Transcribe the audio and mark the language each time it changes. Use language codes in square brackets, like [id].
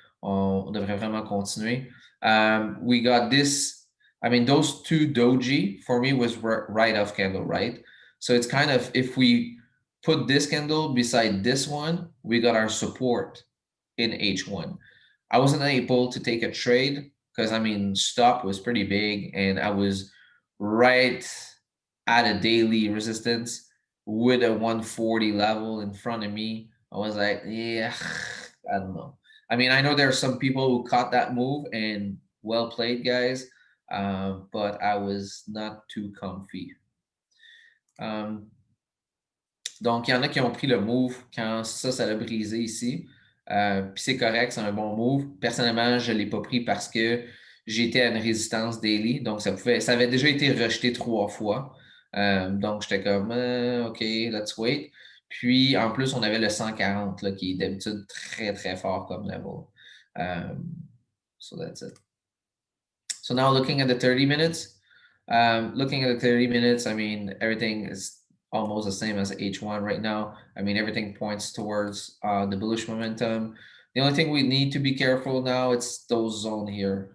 [fr] On devrait vraiment continuer. [en] We got this. I mean, those two doji for me was right off candle, right? So it's kind of, if we put this candle beside this one, we got our support in H1. I wasn't able to take a trade because, I mean, stop was pretty big and I was right at a daily resistance with a 140 level in front of me. I was like, yeah, I don't know. I mean, I know there are some people who caught that move and well played, guys, but I was not too comfy. [fr] Donc, il y en a qui ont pris le move quand ça l'a brisé ici. Puis c'est correct, c'est un bon move. Personnellement, je ne l'ai pas pris parce que j'étais à une résistance daily. Donc, ça avait déjà été rejeté 3 fois. Donc, j'étais comme, OK, [en] let's wait. [fr] Puis, en plus, on avait le 140, là, qui est d'habitude très, très fort comme level. [en] So that's it. So now looking at the 30 minutes, looking at the 30 minutes, I mean, everything is almost the same as H1 right now. I mean, everything points towards the bullish momentum. The only thing we need to be careful now, it's those zone here.